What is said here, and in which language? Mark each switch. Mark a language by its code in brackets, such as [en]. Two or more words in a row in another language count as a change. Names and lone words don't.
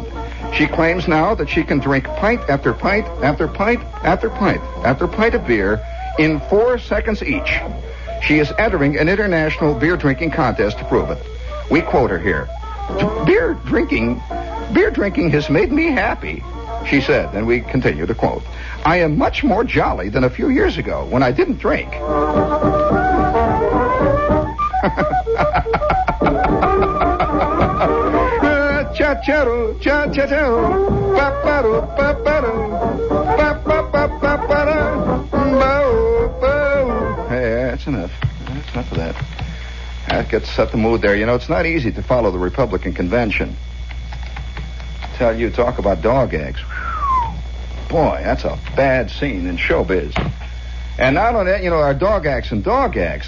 [en] She claims now that she can drink pint after pint after pint after pint after pint of beer in 4 seconds each. She is entering an international beer drinking contest to prove it. We quote her here. Beer drinking has made me happy, she said, and we continue to quote. I am much more jolly than a few years ago when I didn't drink. Cha-cha-ro, cha-cha-cha-ro, pa-pa-ro, pa-pa-ro, pa-pa-pa-pa-pa-ro, bo-bo. Hey, that's enough. That's enough of that. That gets set the mood there. You know, it's not easy to follow the Republican convention. Tell you, talk about dog eggs. Boy, that's a bad scene in showbiz. And not only that, you know, our dog acts and dog acts.